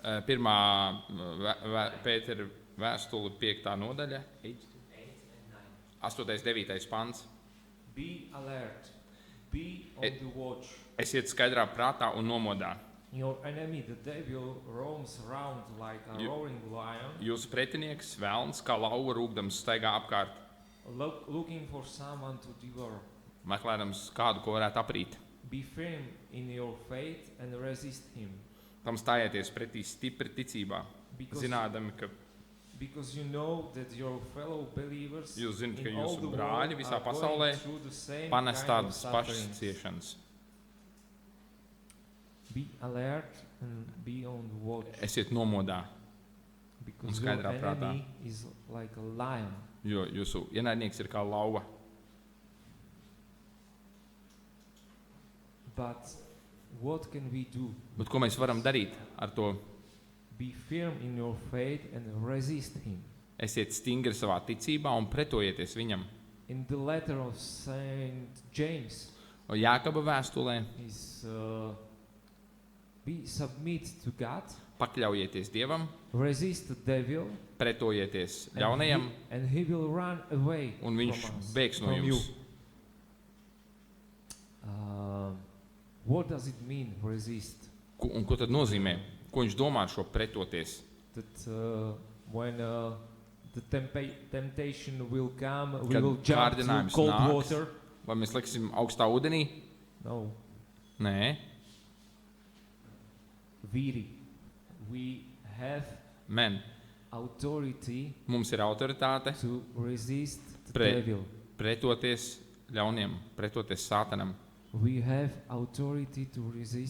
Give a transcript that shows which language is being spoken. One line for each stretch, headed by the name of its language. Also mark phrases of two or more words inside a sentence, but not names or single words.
Latvian: Pirmā Pētera vēstule 5. nodaļa, 8. 9. pants.
English: Be alert, be on E- the watch.
Latvian: Esiet skaidrā prātā un nomodā.
English: Your enemy, the devil, roams around like a You- roaring lion,
Latvian: Jūsu pretinieks, velns, kā lauva rūgdams, staigā apkārt,
English: looking for someone to devour.
Latvian: meklējams kādu, ko varētu aprīt.
English: Be firm in your faith and resist him,
Latvian: Tam stājieties pretī stipri ticībā,
English: because,
Latvian: zinādami, ka
English: because you know that your fellow believers
Latvian: jūs zināt, ka
English: in all
Latvian: jūsu
English: the
Latvian: brāļi
English: world
Latvian: visā
English: are going
Latvian: pasaulē
English: through the same panes kind of
Latvian: tādas pašas
English: sufferings.
Latvian: ciešanas.
English: Be alert and be on the watch,
Latvian: Esiet nomodā,
English: because your
Latvian: skaidrā prātā.
English: enemy is like a lion.
Latvian: jo jūsu ienaidnieks ir kā lauva.
English: But what can we do?
Latvian: Bet ko mēs varam darīt ar to?
English: Be firm in your faith and resist him.
Latvian: Esiet stingri savā ticībā un pretojieties viņam.
English: In the letter of Saint James,
Latvian: Jākaba vēstulē
English: is be submit to God,
Latvian: pakļaujieties Dievam,
English: resist the devil,
Latvian: pretojieties
English: and
Latvian: ļaunajam,
English: and he will run away
Latvian: un viņš
English: from us,
Latvian: bēgs no
English: from you.
Latvian: jums.
English: What does it mean, resist?
Latvian: Un ko tad nozīmē? Ko viņš domā ar šo pretoties?
English: That when the temptation will come, we
Latvian: Kad
English: will jump to
Latvian: kārdinājums
English: cold
Latvian: nāks.
English: water.
Latvian: Vai mēs liksim augstā ūdenī?
English: No,
Latvian: Nē,
English: we have men. authority
Latvian: Mums ir autoritāte
English: to resist the
Latvian: Pre-
English: devil.
Latvian: pretoties ļauniem, pretoties sātanam.
English: We have authority to resist